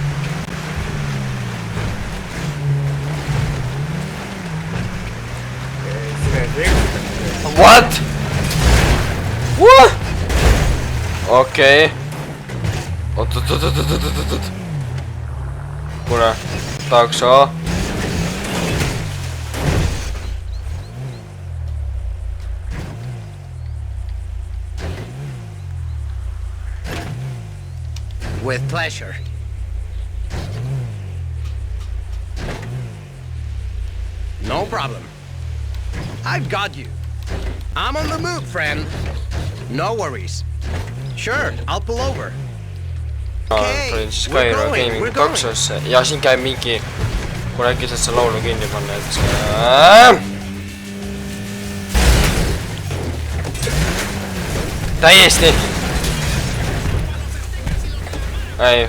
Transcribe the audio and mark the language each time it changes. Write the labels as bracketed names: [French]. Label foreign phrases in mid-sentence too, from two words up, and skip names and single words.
[English] What? What? [Estonian] Okei. Oot. Kuule, takso. [English] With pleasure. No problem. I've got you. I'm on the move, friend. No worries. Sure, I'll pull over. [Estonian] Tulin siis Kairo Gaming taksosse ja siin käib mingi, kui äkki saad see laulu kinni panna, et see... Täiesti! Ei,